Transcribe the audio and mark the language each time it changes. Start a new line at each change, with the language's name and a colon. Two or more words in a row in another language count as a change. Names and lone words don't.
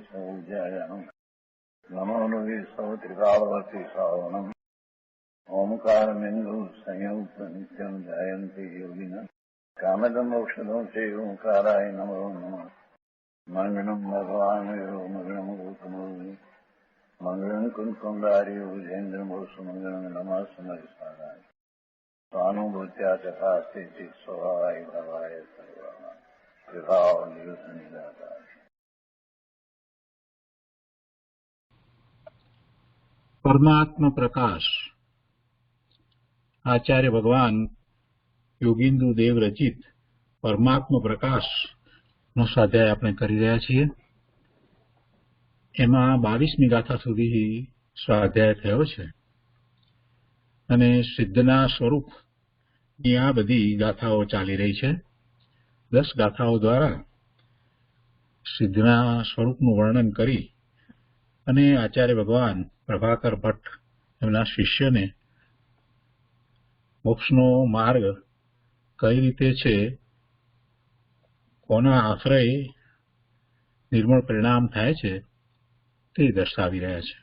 Sanskrit: सौज्यायाम् नमो लोये सौत्रिकालवर्ति सावनम् ओंकारमिन्दु संयुक्त नित्यम् जायन्ति योगिनः कामदम् मोक्षदम् च ओंकाराय नमो नमः मङ्गलम् भगवान् मङ्गलम् गौतमो मंगलम कुंकुंडारी उजेन्द्रमोसु मंगलम नमः समयसाराय स्वानुभूत्या चकास्ते चित स्वभावाय भवाय सर्वा विभाव निदाताय।
Gujarati: પરમાત્મા પ્રકાશ આચાર્ય ભગવાન યોગીન્દ્ર દેવ રચિત પરમાત્મા પ્રકાશ નો સ્વાધ્યાય આપણે કરી રહ્યા છીએ। એમાં 22મી ગાથા સુધી સ્વાધ્યાય થયો છે અને સિદ્ધના સ્વરૂપની આ બધી ગાથાઓ ચાલી રહી છે। 10 ગાથાઓ દ્વારા સિદ્ધના સ્વરૂપનું વર્ણન કરી અને આચાર્ય ભગવાન પ્રભાકર ભટ્ટ એમના શિષ્યને મોક્ષનો માર્ગ કઈ રીતે છે, કોના આશ્રય નિર્મળ પરિણામ થાય છે તે દર્શાવી રહ્યા છે।